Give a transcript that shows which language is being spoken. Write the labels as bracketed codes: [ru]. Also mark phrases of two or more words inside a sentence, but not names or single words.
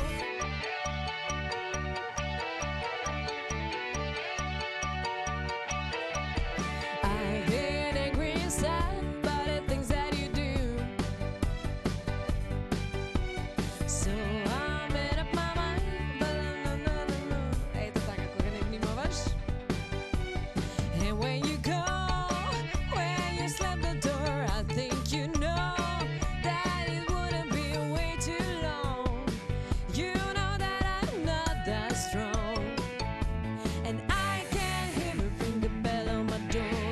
[en] I've been angry and sad by the things that you do. So I made up my mind, but no. [mk] Ето така, кога не внимаваш. [en] And when you go, when you slam the door, I think you know that it wouldn't be way too long. You know that I'm not that strong, and I can hear her ring the bell on my door.